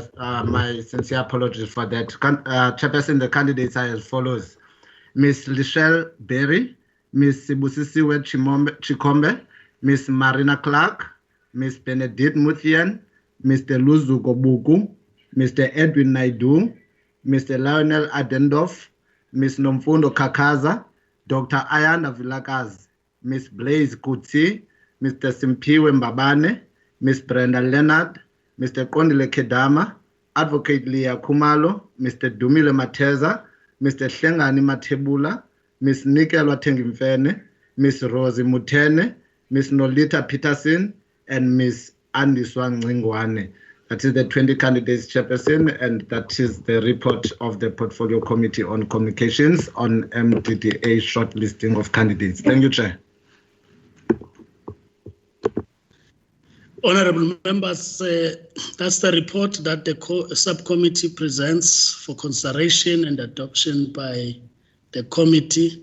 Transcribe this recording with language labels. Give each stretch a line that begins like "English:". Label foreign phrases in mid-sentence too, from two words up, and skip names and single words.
English: My sincere apologies for that. Chairperson, the candidates are as follows. Ms. Lichelle Berry, Ms. Sibusisiwe Chikombe, Ms. Marina Clark, Ms. Benedict Muthian, Mr. Luzuko Buku, Mr. Edwin Naidu, Mr. Lionel Adendorf, Ms. Nomfundo Kakaza, Dr. Ayana Vilakazi, Ms. Blaise Kutsi, Mr. Simpiwe Mbabane, Ms. Brenda Leonard, Mr. Kondile Kedama, Advocate Leah Kumalo, Mr. Dumile Mateza, Mr. Hlengani Matebula, Ms. Nikelwa Tengimfene, Ms. Rosie Mutene, Ms. Nolita Peterson, and Ms. Andy Swangwingwane. That is the 20 candidates, Chairperson, and that is the report of the Portfolio Committee on Communications on MDDA shortlisting of candidates. Thank you, Chair. Honorable members, that's the report that the subcommittee presents for consideration and adoption by the committee.